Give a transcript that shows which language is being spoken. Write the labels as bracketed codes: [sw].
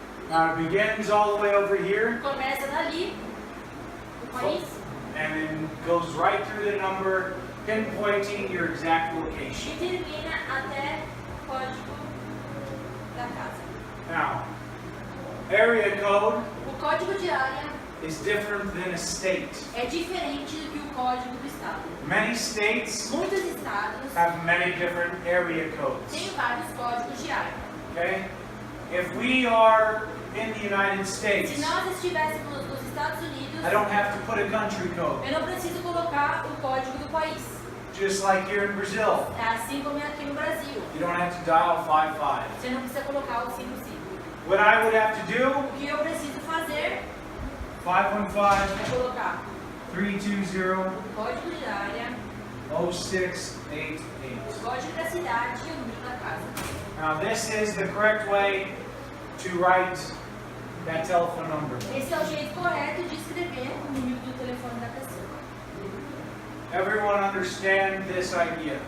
[en] Now it begins all the way over here [pt] Começa dali, o país, [en] and then goes right through the number, pinpointing your exact location. [pt] e termina até o código da casa. [en] Now, area code [pt] O código de área [en] is different than a state. [pt] é diferente do que o código do estado. [en] Many states [pt] Muitos estados [en] have many different area codes. [pt] têm vários códigos de área. [en] Okay? If we are in the United [pt] Se [en] States, [pt] nós estivéssemos nos Estados Unidos, [en] I don't have to put a country code. [pt] eu não preciso colocar o código do país. [en] Just like here in Brazil, [pt] É assim como é aqui no Brasil. [en] you don't have to dial 55. [pt] Você não precisa colocar o 55. [en] What I would have to do, [pt] O que eu preciso fazer [en] 515 [pt] é colocar [en] 320 [pt] o código de área, [en] 0688. [pt] o código da cidade e o número da casa. [en] Now this is the correct way to write that telephone number. [pt] Esse é o jeito correto de escrever o número do telefone da pessoa. [en] Everyone understand this idea?